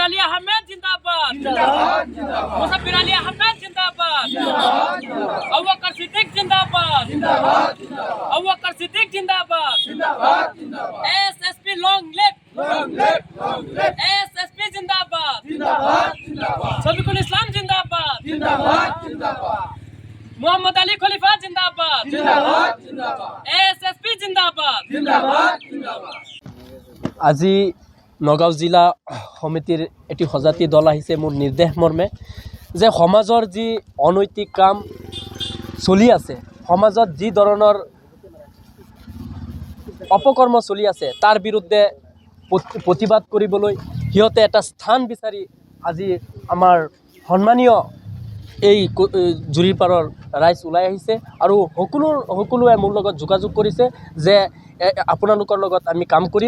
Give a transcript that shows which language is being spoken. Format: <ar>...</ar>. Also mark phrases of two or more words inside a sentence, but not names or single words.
<hi>अली अहमद जिंदाबाद, मुसब्बिर अली अहमद जिंदाबाद, अबू बकर सिद्दीक जिंदाबाद, अबू बकर सिद्दीक जिंदाबाद, एसएसपी</hi> <en>long live,</en> <hi>एसएसपी जिंदाबाद, शफीकुल इस्लाम जिंदाबाद, मोहम्मद अली खलीफा जिंदाबाद, एसएसपी जिंदाबाद।</hi> <as>আজি নগাঁও জিলা সমিতিৰ এটি সজাতি দল আহিছে মোৰ নিৰ্দেশ মৰ্মে যে সমাজৰ যি অনৈতিক কাম চলি আছে, সমাজত যি ধৰণৰ অপকৰ্ম চলি আছে তাৰ বিৰুদ্ধে প্ৰতিবাদ কৰিবলৈ সিহঁতে এটা স্থান বিচাৰি আজি আমাৰ সন্মানীয় এই জুৰিপাৰৰ ৰাইজ ওলাই আহিছে আৰু সকলোৱে মোৰ লগত যোগাযোগ কৰিছে যে আপোনালোকৰ লগত আমি কাম কৰিম।</as>